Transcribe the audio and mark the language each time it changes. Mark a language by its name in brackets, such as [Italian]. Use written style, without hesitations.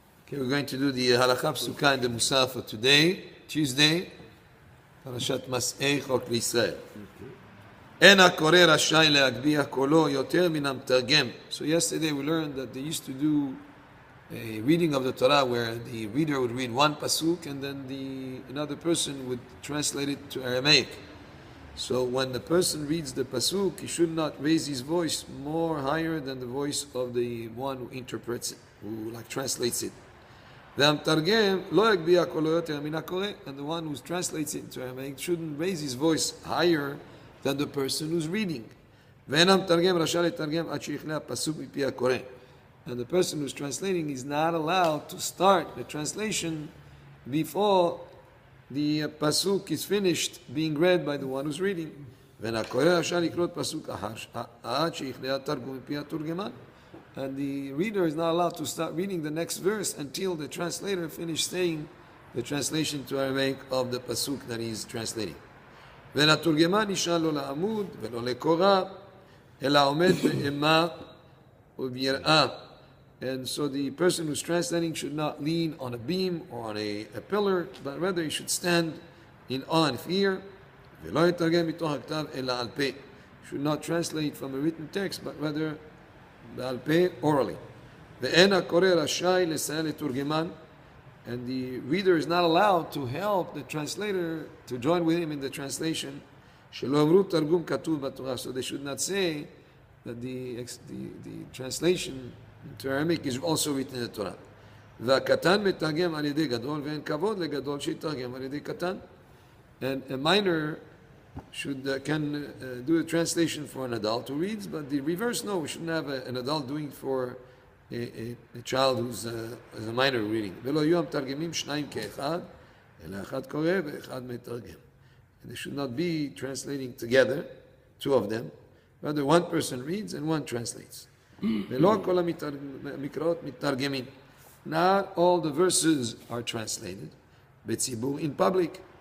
[English] Okay, we're going to do the halakha psuka in the Musar for today, Tuesday, Parashat Masei, Chok L'Yisrael. [Hebrew] En הקורא רשאי להגביה קולו יותר מן המתרגם. [English] So yesterday we learned that they used to do a reading of the Torah where the reader would read one pasuk and then another person would translate it to Aramaic. So when the person reads the pasuk, he should not raise his voice more higher than the voice of the one who interprets it, who translates it. [Hebrew] והמתרגם לא יגביה קולו יותר מן הקורא, [English] and the one who translates it into Aramaic shouldn't raise his voice higher than the person who's reading. [Hebrew] ואין המתרגם רשאי לתרגם עד שיכלה הפסוק מפי הקורא. [English] And the person who's translating is not allowed to start the translation before the pasuk is finished being read by the one who's reading. [Hebrew] ואין הקורא רשאי לקרוא פסוק עד שיכלה התרגום מפי התורגמן. [English] And the reader is not allowed to start reading the next verse until the translator finishes saying the translation to Aramaic of the pasuk that he is translating. [Hebrew] והתורגמן נשאר לא לעמוד ולא לקורא, אלא עומד באימה וביראה. [English] And so the person who's translating should not lean on a beam or on a pillar, but rather he should stand in awe and fear. [Hebrew] ולא יתרגם מתוך הכתב אלא על פה. [English] Should not translate from a written text, but rather [Hebrew] בעל פה, [English] orally. [Hebrew] ואין הקורא רשאי לסייע לתורגמן. [English] And the reader is not allowed to help the translator, to join with him in the translation. [Hebrew] שלא אמרו תרגום כתוב בתורה. [English] So they should not say that the translation into Aramaic is also written in the Torah. [Hebrew] והקטן מתרגם על ידי גדול, ואין כבוד לגדול שיתרגם על ידי קטן. [English] And a minor can do a translation for an adult who reads, but the reverse, no, we shouldn't have an adult doing for a child who's a minor reading. [Hebrew] ולא יהיו המתרגמים שניים כאחד, אלא אחד קורא ואחד מתרגם. [English] And they should not be translating together, two of them. Rather, one person reads and one translates. [Hebrew] ולא כל המקראות מתרגמים. [English] Not all the verses are translated. בציבור, in public.